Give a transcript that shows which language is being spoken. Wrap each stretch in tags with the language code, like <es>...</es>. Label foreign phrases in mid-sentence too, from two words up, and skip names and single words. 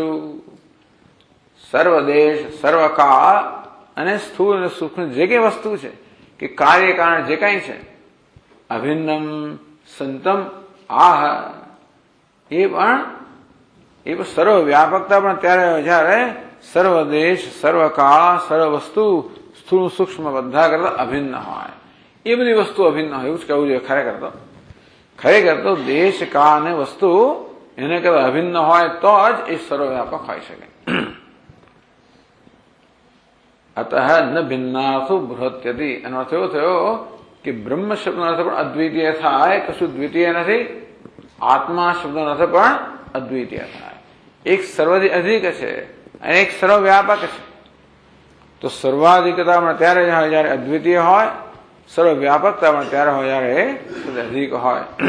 <gu>સર્વદેશ, સર્વકાળ અને સ્થૂળ અને સૂક્ષ્મ જે કઈ વસ્તુ છે કે કાર્ય કારણ જે કઈ છે,</gu> <sa>अभिन्नम संतम आह,</sa> <gu>એ પણ સર્વ વ્યાપકતા પણ ત્યારે જ્યારે સર્વદેશ, સર્વકાળ, સર્વ વસ્તુ સ્થૂળ સૂક્ષ્મ બધા કરતા અભિન્ન હોય. એ બધી વસ્તુ અભિન્ન હોય એવું જ કહેવું જોઈએ. ખરેખર તો દેશ, કાળ અને વસ્તુ એને કરતા અભિન્ન હોય તો જ એ સર્વવ્યાપક હોઈ શકે.</gu> <sa>अतः न भिन्नार्थो बृहत्यति</sa> <gu>એનો અર્થ એવો થયો કે બ્રહ્મ શબ્દનો અર્થ પણ અદ્વિતીય થાય, કશું દ્વિતીય નથી. આત્મા શબ્દનો અર્થ પણ અદ્વિતીય થાય. એક સર્વથી અધિક છે અને એક સર્વવ્યાપક છે. તો સર્વાધિકતા પણ ત્યારે જ હોય જયારે અદ્વિતીય હોય, સર્વવ્યાપકતા પણ ત્યારે હોય જયારે અધિક હોય.</gu>